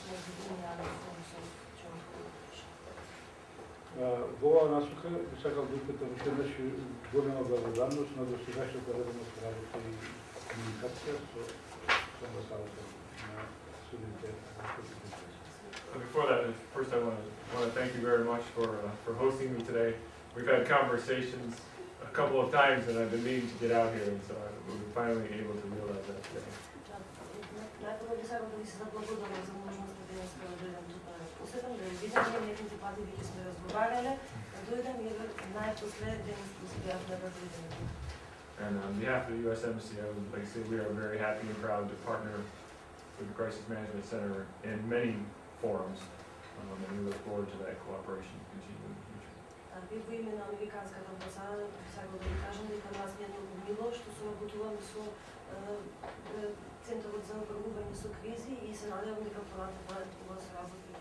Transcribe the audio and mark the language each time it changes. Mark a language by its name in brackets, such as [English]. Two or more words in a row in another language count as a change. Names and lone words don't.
[Macedonian] Во оваа насока сакам да упитам уште еднаш голема благодарност на досегашната редовна работа и комуникација со амбасадата на Соединетите американски држави. [English] Before that, first I want to thank you very much for hosting me today. We've had conversations a couple of times, and I've been meaning to get out here, and so we're finally able to realize that today. [Macedonian] Најпреј би sакам да ви се заблагодарам за можноста денеска да дојдам тука да посетам, да ви видам, неколку пати веќе сме разговарале, да дојдам и најпослед денес успеавме да дојдеме. [English] And on behalf of the U.S. Embassy, I would like to say we are very happy and proud to partner with the Crisis Management Center in many forums, and we look forward to that cooperation to continue in the future. [Macedonian] И во име на Американската амбасада сакам да ви кажам дека нас ни е многу мило што соработуваме со Центарот за управување со кризи и се надевам дека понатаму ова